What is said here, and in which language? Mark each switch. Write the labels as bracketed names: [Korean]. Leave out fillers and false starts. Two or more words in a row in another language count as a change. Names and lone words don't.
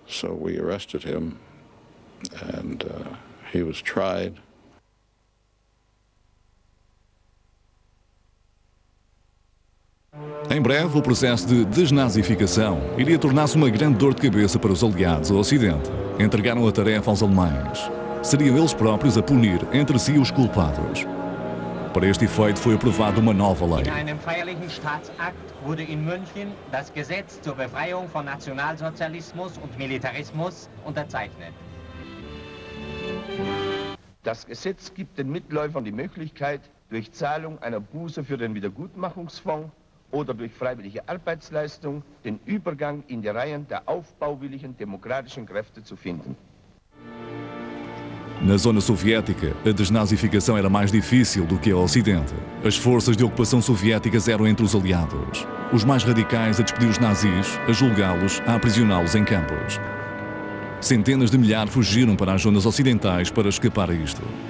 [Portuguese] Em breve, o processo de desnazificação iria tornar-se uma grande dor de cabeça para os aliados ao Ocidente. Entregaram a tarefa aos alemães. Seriam eles próprios a punir entre si os culpados. Para este efeito foi aprovada uma nova lei. [German] In einem feierlichen Staatsakt wurde in München das Gesetz zur Befreiung von Nationalsozialismus und Militarismus unterzeichnet. Das Gesetz gibt den Mitläufern die Möglichkeit, durch Zahlung einer Buße für den Wiedergutmachungsfonds oder durch freiwillige Arbeitsleistung den Übergang in die Reihen der aufbauwilligen demokratischen Kräfte zu finden. [Portuguese] Na zona soviética, a desnazificação era mais difícil do que ao Ocidente. As forças de ocupação soviéticas eram entre os aliados. Os mais radicais a despedir os nazis, a julgá-los, a aprisioná-los em campos. Centenas de milhares fugiram para as zonas ocidentais para escapar a isto.